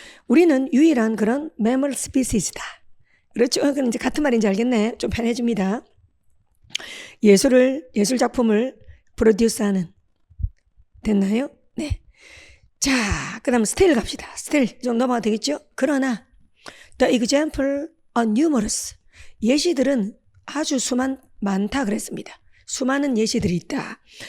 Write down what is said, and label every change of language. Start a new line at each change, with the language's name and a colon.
Korean: 우리는 유일한 그런
English: mammal species
Korean: 다. 그렇죠? 그럼 이제 같은 말인지 알겠네. 좀 편해집니다. 예술 작품을 프로듀스하는. 됐나요? 네. 자, 그 다음 still 갑시다. still 좀 넘어가도 되겠죠? 그러나
English: the example are numerous.
Korean: 예시들은 아주 많다 그랬습니다. 수많은 예시들이 있다.